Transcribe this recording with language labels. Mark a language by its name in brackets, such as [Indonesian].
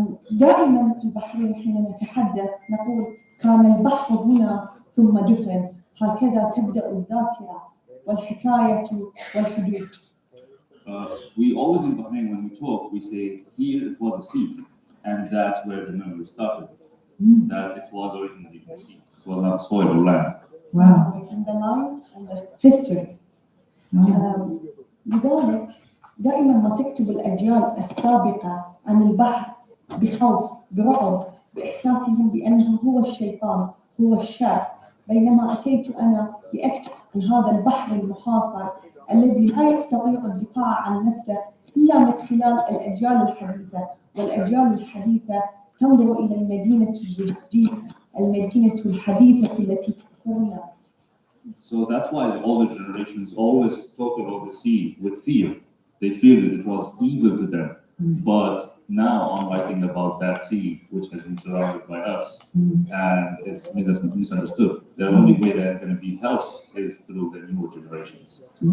[Arabic] دائما في البحرين حين نتحدث نقول كان البحر هنا ثم دفن، هكذا تبدأ الذاكرة والحكاية والحدود. [English] We always in Bahrain, when we talk, we say here it was a sea, and that's where the memory started. That it was originally a sea, it was not soil or land. Wow. And the line and the history. [Arabic] لذلك دائما ما تكتب الأجيال السابقة عن البحر بخوف، برعب، بإحساسهم بأنه هو الشيطان، هو الشر، بينما أتيت أنا لأكتب عن هذا البحر المحاصر الذي لا يستطيع الدفاع عن نفسه إلا من خلال الأجيال الحديثة، والأجيال الحديثة تنظر إلى المدينة الزجاجية، المدينة الحديثة التي تذكرنا. [English] So that's why the older generations always talk about the sea with fear. They feared that it was evil to them. But now I'm writing about that sea which has been surrounded by us and it's misunderstood. The only way that it's going to be helped is through the newer generations.